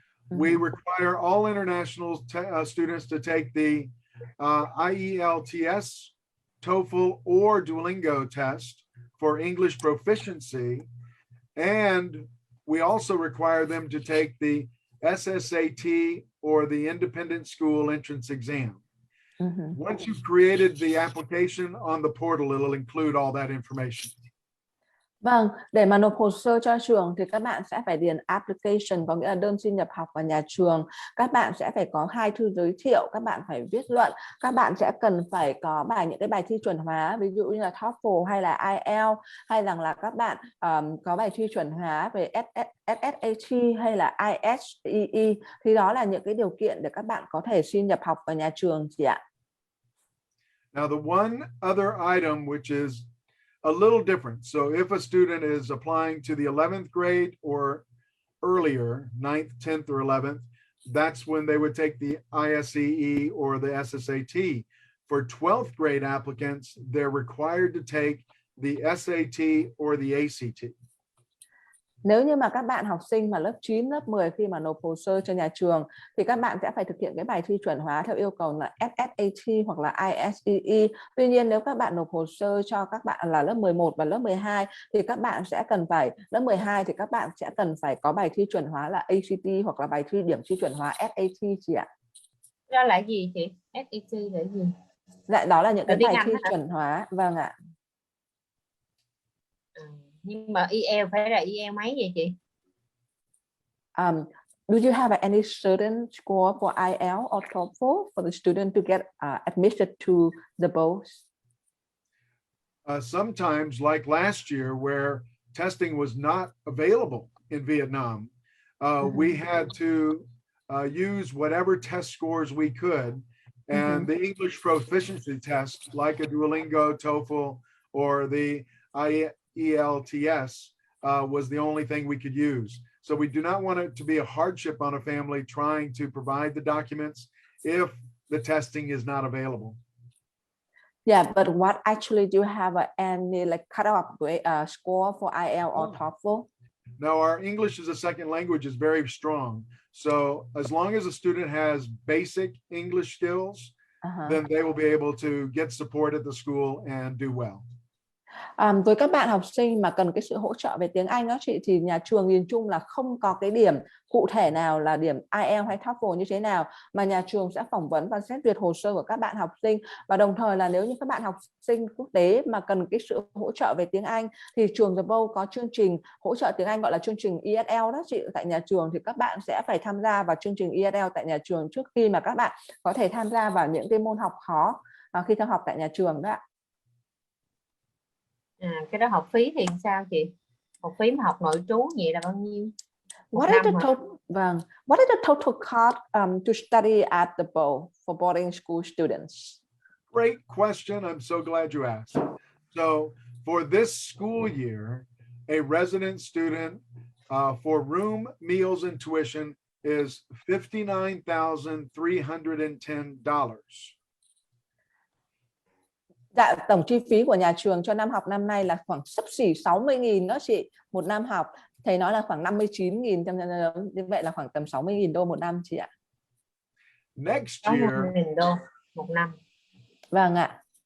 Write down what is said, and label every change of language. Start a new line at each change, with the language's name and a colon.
English: We require all international students to take the IELTS, TOEFL, or Duolingo test for English proficiency. And we also require them to take the SSAT or the Independent School Entrance Exam. Once you've created the application on the portal, it'll include all that information.
Vietnamese: Vâng, để mà nộp hồ sơ cho trường thì các bạn sẽ phải điền application, có nghĩa là đơn xin nhập học vào nhà trường. Các bạn sẽ phải có 2 thư giới thiệu, các bạn phải viết luận, các bạn sẽ cần phải có những cái bài thi chuẩn hóa, ví dụ như là TOEFL hay là IELTS, hay rằng là các bạn có bài thi chuẩn hóa về SSAT hay là ISEE. Thì đó là những cái điều kiện để các bạn có thể xin nhập học vào nhà trường chị ạ.
English: Now the one other item which is a little different. So if a student is applying to the 11th grade or earlier, 9th, 10th, or 11th, that's when they would take the ISEE or the SSAT. For 12th grade applicants, they're required to take the SAT or the ACT.
Vietnamese: Nếu như mà các bạn học sinh mà lớp 9, lớp 10 khi mà nộp hồ sơ cho nhà trường thì các bạn sẽ phải thực hiện cái bài thi chuẩn hóa theo yêu cầu là SSAT hoặc là ISEE. Tuy nhiên nếu các bạn nộp hồ sơ cho các bạn là lớp 11 và lớp 12 thì các bạn sẽ cần phải, lớp 12 thì các bạn sẽ cần phải có bài thi chuẩn hóa là ACT hoặc là bài thi điểm thi chuẩn hóa SAT chị ạ. Đó là gì chị? SAT là gì? Dạ, đó là những cái bài thi chuẩn hóa. Vâng ạ. Nhưng mà IEL phải là IEL mấy vậy chị?
English: Do you have any certain score for IELTS or TOEFL for the student to get admitted to the Bolles? Sometimes, like last year, where testing was not available in Vietnam, we had to use whatever test scores we could, and the English proficiency test, like a Duolingo, TOEFL, or the IELTS, was the only thing we could use. So we do not want it to be a hardship on a family trying to provide the documents if the testing is not available. Yeah, but what actually do you have any like cutoff score for IELTS or TOEFL? No, our English as a second language is very strong. So as long as a student has basic English skills, then they will be able to get support at the school and do well.
Vietnamese: Với các bạn học sinh mà cần cái sự hỗ trợ về tiếng Anh đó chị, thì nhà trường nhìn chung là không có cái điểm cụ thể nào là điểm IELTS hay TOEFL như thế nào, mà nhà trường sẽ phỏng vấn và xét duyệt hồ sơ của các bạn học sinh. Và đồng thời là nếu như các bạn học sinh quốc tế mà cần cái sự hỗ trợ về tiếng Anh thì trường The Bolles có chương trình hỗ trợ tiếng Anh gọi là chương trình ESL đó chị. Tại nhà trường thì các bạn sẽ phải tham gia vào chương trình ESL tại nhà trường trước khi mà các bạn có thể tham gia vào những cái môn học khó khi theo học tại nhà trường đó ạ. Cái đó học phí thì sao chị? Học phí mà học nội trú vậy là bao nhiêu?
English: What is the total?
Vietnamese: Vâng.
English: What is the total cost to study at the Bolles for boarding school students? Great question. I'm so glad you asked. So for this school year, a resident student for room, meals, and tuition is $59,310.
Vietnamese: Dạ, tổng chi phí của nhà trường cho năm học năm nay là khoảng xấp xỉ 60.000 đó chị, một năm học. Thầy nói là khoảng 59.000, như vậy là khoảng tầm 60.000 đô một năm chị ạ.
English: Next year,
Vietnamese: 60.000 đô một năm. Vâng ạ.